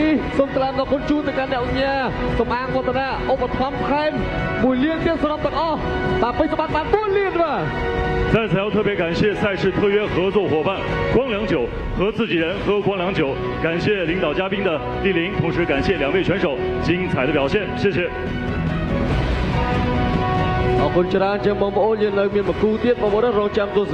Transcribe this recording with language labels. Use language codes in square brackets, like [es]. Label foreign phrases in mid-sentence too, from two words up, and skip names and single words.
[km] សូមថ្លែងអំណរគុណជូនទៅកាន់អ្នកអង្គញាសូមអាងវឌ្ឍនាឧបត្ថម្ភថែម1លានទៀតសម្រាប់ទាំងអស់បាទពេជ្រសម្បត្តិបាន4លានបាទ [zh] 在此要特别感谢赛事特约合作伙伴光良酒和自己人喝光良酒，感谢领导嘉宾的莅临，同时感谢2位选手精彩的表现，谢谢。 [km] អរគុណច្រើនជាងបងប្អូនយើងនៅមានមួយគូទៀតបងប្អូនរងចាំទស្សនា